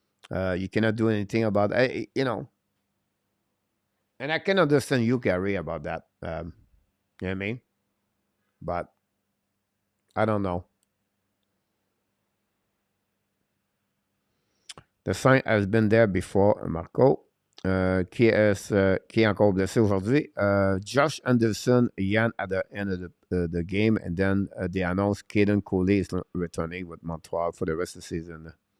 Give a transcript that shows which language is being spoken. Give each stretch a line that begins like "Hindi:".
English: You cannot do anything about it, And I can understand you, Gary, about that. You know what I mean? But I don't know. The sign has been there before, Marco.
French: Qui est encore blessé aujourd'hui?
English: Josh Anderson, Yann at the end of the game, and then they announced Caden Coley is returning with Montreal for the rest of the season.